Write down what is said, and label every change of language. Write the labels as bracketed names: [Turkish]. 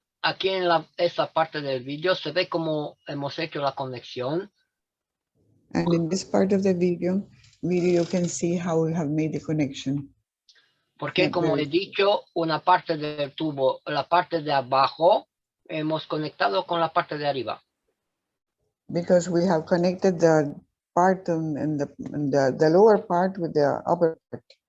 [Spanish] aquí en esa parte del vídeo se ve cómo hemos hecho la conexión. [English] And in this part of the video, you can see how we have made the connection. [Spanish] Porque [English] Not [Spanish] como [English] very- [Spanish] he dicho, una parte del tubo, la parte de abajo, hemos conectado con la parte de arriba. [English] Because we have connected the part and the lower part with the upper part.